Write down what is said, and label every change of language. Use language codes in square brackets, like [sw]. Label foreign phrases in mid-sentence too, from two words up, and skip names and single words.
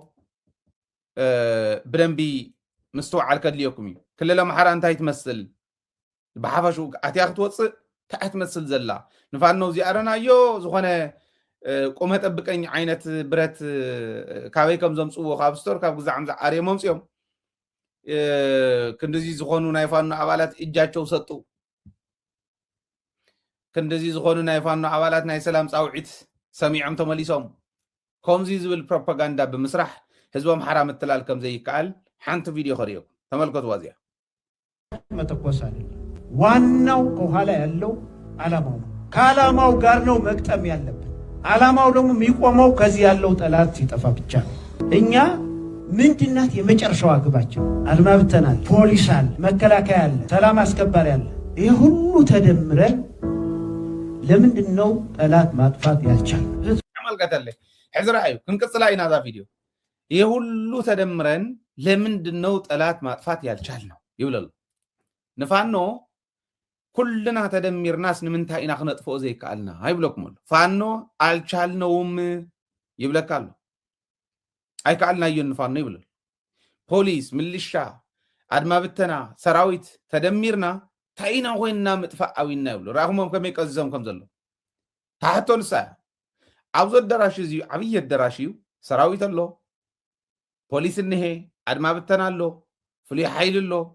[ti] ብደንቢ ምስትውዓል ከድልየኩም እዩ ክልል ኣምሓራ እንታይ ትመስል ብሓፈሹ ኣትያ ክትወፅእ እንታይ ትመስል ዘላ ንፋኖ እዚኣረናዮ ዝኾነ [am] ቆመ ጠብቀኝ [ti] ዓይነት ብረት ካበይ ከም ዘምፅዎ ካብ ስቶር ካብ ግዛዕ ምዛዕ ኣርዮም መምፅኦም ክንደዚ ዝኾኑ ናይ ፋኖ ኣባላት [am] እጃቸው ሰጡ [ti] ክንደዚ ዝኾኑ ናይ ፋኖ ኣባላት ናይ ሰላም ፃውዒት ሰሚዖም ተመሊሶም ከምዚ ዝብል ፕሮፓጋንዳ ብምስራሕ ህዝቦም ኣምሓራ ምትላል ከም ዘይከኣል ሓንቲ ቪድዮ ከሪኦም ተመልከትዋ እዚያ [am] መተኮስ አይደለም ዋናው ከኋላ ያለው ዓላማው ነው ከዓላማው ጋር ነው መቅጠም ያለብን ዓላማው ደግሞ የሚቆመው ከዚህ ያለው ጠላት ሲጠፋ ብቻ ነው እኛ ምንድናት የመጨረሻው ግባችን አድማ ብተናል ፖሊስ አለ መከላከያ አለ ሰላም አስከባሪ አለ ይሄ ሁሉ ተደምረን ለምንድነው ጠላት ማጥፋት ያልቻል [ti] ተመልከተልኝ ሕዝራ እዩ ክንቅጽላ ኢና ዛ ቪድዮ [am] ይሄ ሁሉ ተደምረን ለምንድነው ጠላት ማጥፋት ያልቻል [ti] ነው ይብለሉ ንፋኖ ኩልና ተደሚርናስ ንምንታይ ኢና ክነጥፍኦ ዘይከኣልና አይብለኩም ፋኖ አልቻልነውም ይብለካሉ አይከኣልናዮን ንፋኖ ይብለሉ ፖሊስ ሚሊሻ አድማ ብተና ሰራዊት ተደሚርና ታይና ኮይንና ምጥፋእ አዊና ይብሉ ራኹሞም ከመይ ቀዝዞም ከም ዘሎ ታሕቶ ንሳ ኣብዚ ኣዳራሽ እዚ ዓብይ ኣዳራሽ እዩ ሰራዊት ኣሎ ፖሊስ እንሄ አድማ ብተና ኣሎ ፍሉይ ሓይሊ ኣሎ